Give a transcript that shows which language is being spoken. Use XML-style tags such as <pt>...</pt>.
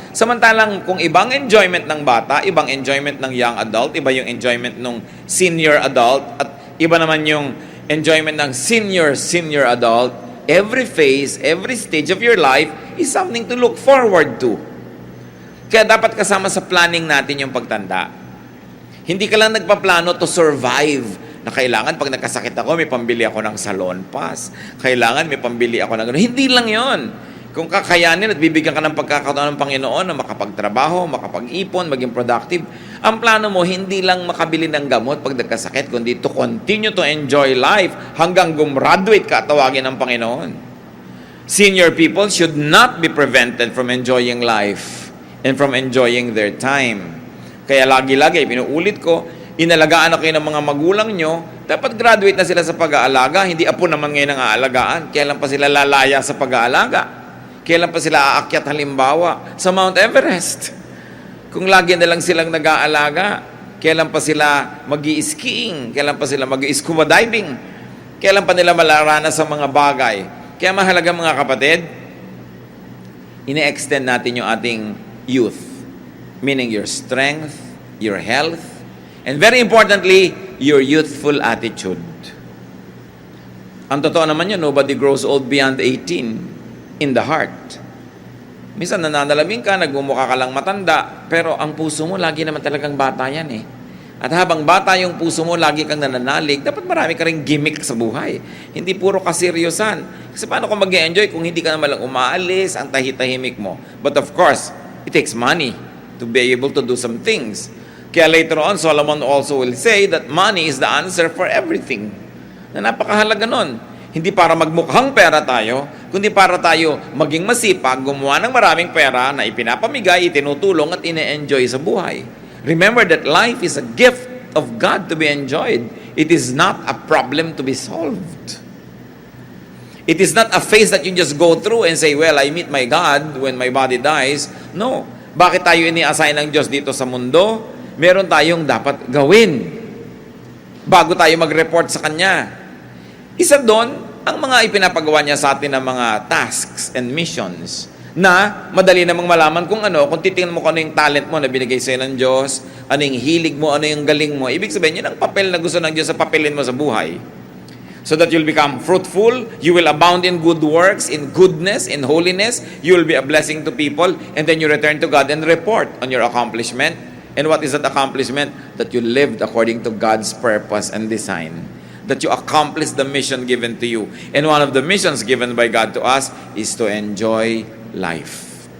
<tl>Samantalang kung ibang enjoyment ng bata, ibang enjoyment ng young adult, iba yung enjoyment ng senior adult, at iba naman yung enjoyment ng senior adult,</tl> <en>every phase, every stage of your life is something to look forward to.</en> <tl>Kaya dapat kasama sa planning natin yung pagtanda. Hindi ka lang nagpaplano</tl> <en>to survive,</en> <tl>na kailangan pag nagkasakit ako, may pambili ako ng salon pass. Kailangan may pambili ako ng gano'n. Hindi lang yon. Kung kakayanin at bibigyan ka ng pagkakataon ng Panginoon na makapagtrabaho, makapag-ipon, maging productive, ang plano mo hindi lang makabili ng gamot pag nagkasakit, kundi</tl> <en>to continue to enjoy life</en> <tl>hanggang gumraduate ka at tawagin ng Panginoon.</tl> <en>Senior people should not be prevented from enjoying life and from enjoying their time.</en> <tl>Kaya lagi-lagi, pinuulit ko, inalagaan na kayo ng mga magulang nyo, dapat graduate na sila sa pag-aalaga, hindi apo naman ngayon ang aalagaan. Kailan pa sila lalaya sa pag-aalaga? Kailan pa sila aakyat halimbawa sa Mount Everest? Kung lagi na lang silang nag-aalaga, kailan pa sila mag-i-skiing? Kailan pa sila mag-i-scuba diving? Kailan pa nila malaranas sa mga bagay? Kaya mahalaga mga kapatid, ine-extend natin yung ating youth.</tl> <en>Meaning your strength, your health, And very importantly, your youthful attitude.</en> <tl>Ang totoo naman yun,</tl> <en>nobody grows old beyond 18 in the heart.</en> <tl>Minsan nananalamin ka, nagmumukha ka lang matanda, pero ang puso mo lagi naman talagang bata yan eh. At habang bata yung puso mo, lagi kang nananalig, dapat marami ka rin gimmick sa buhay. Hindi puro kaseryosan. Kasi paano ka mag-enjoy kung hindi ka naman lang umaalis, ang tahitahimik mo?</tl> <en>But of course, it takes money to be able to do some things. Kaya later on, Solomon also will say that money is the answer for everything.</en> <tl>Na napakahalaga nun. Hindi para magmukhang pera tayo, kundi para tayo maging masipag, gumawa ng maraming pera na ipinapamigay, itinutulong at ine-enjoy sa buhay.</tl> <en>Remember that life is a gift of God to be enjoyed. It is not a problem to be solved. It is not a phase that you just go through and say, well, I meet my God when my body dies. No.</en> <tl>Bakit tayo ini-assign ng Diyos dito sa mundo? Meron tayong dapat gawin bago tayo mag-report sa Kanya. Isa doon, ang mga ipinapagawa niya sa atin ng mga</tl> <en>tasks and missions</en> <tl>na madali namang malaman kung titingnan mo kung ano yung talent mo na binigay sa'yo ng Diyos, ano yung hilig mo, ano yung galing mo. Ibig sabihin, yun ang papel na gusto ng Diyos sa papelin mo sa buhay.</tl> <en>So that you'll become fruitful, you will abound in good works, in goodness, in holiness, you will be a blessing to people, and then you return to God and report on your accomplishment. And what is that accomplishment? That you lived according to God's purpose and design. That you accomplish the mission given to you. And one of the missions given by God to us is to enjoy life.</en>